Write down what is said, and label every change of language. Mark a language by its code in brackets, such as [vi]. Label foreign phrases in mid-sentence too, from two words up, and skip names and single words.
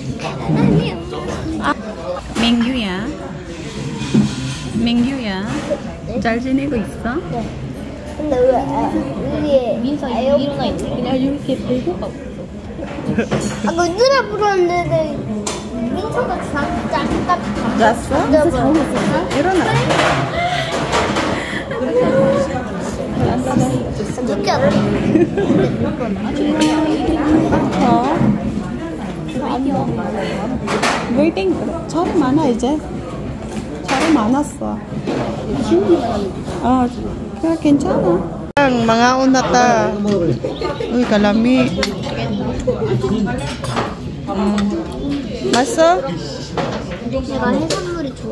[ko] Mingyu ya? Mingyu ya? 잘 지내고 있어? 네. 근데 왜 여기 민서 일어나 있네. 그냥 이렇게 들고 가고 있어. 아까 누나 불었는데 민서가 잠깐 잤어? 일어나. 늦게 왔다. 웨이팅 차례 많아 이제. 차례 많았어. 그래 괜찮아. [ceb] mga unata. Uy, kalami. [ko] 맛있어? 내가 해산물이 좋아.